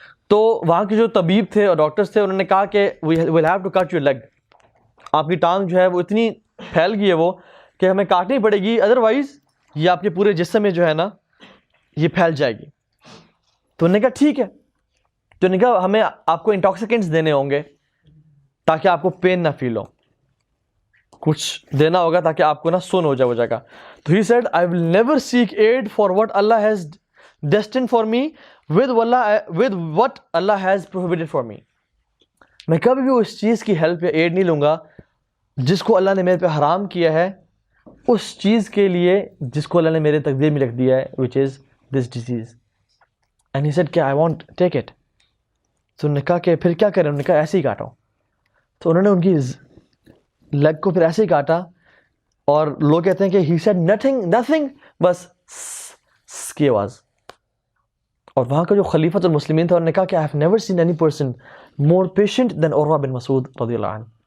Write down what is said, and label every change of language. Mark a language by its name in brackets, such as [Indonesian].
[Urdu] تو وہاں کے جو طبیب تھے اور ڈاکٹرز تھے انہوں نے کہا کہ [English] we will have to cut your leg, [Urdu] آپ کی ٹانگ جو ہے وہ اتنی پھیل گئی ہے وہ کہ ہمیں کاٹنی پڑے گی, ادروائز یہ آپ کے پورے جسم میں جو ہے نا یہ پھیل جائے گی. تو انہوں نے کہا ٹھیک ہے. تو انہوں نے کہا ہمیں آپ کو انٹاکسیکینٹس دینے ہوں گے تاکہ آپ کو پین نہ فیل ہو, کچھ دینا ہوگا تاکہ آپ کو نا سن ہو جائے وہ جگہ. [English] تو he said I will never seek aid for what Allah has destined for me with what Allah has prohibited for me. [Urdu] میں کبھی بھی اس چیز کی ہیلپ یا ایڈ نہیں لوں گا جس کو اللہ نے میرے پہ حرام کیا ہے, اس چیز کے لیے جس کو اللہ نے میرے تقدیر میں لکھ دیا ہے, [English] which is this disease. And he said کہ I won't take it. [Urdu] تو انہوں نے کہا کہ پھر کیا کریں؟ انہوں نے کہا ایسے ہی کاٹو. تو انہوں نے ان کی لیگ کو پھر ایسے ہی کاٹا, اور لوگ کہتے ہیں کہ [English] he said nothing [Urdu] بس کی آواز. اور وہاں کا جو خلیفۃ المسلمین تھا انہوں نے کہا کہ [English] I have never seen any person more patient than [Urdu] عروہ بن مسعود رضی اللہ عنہ.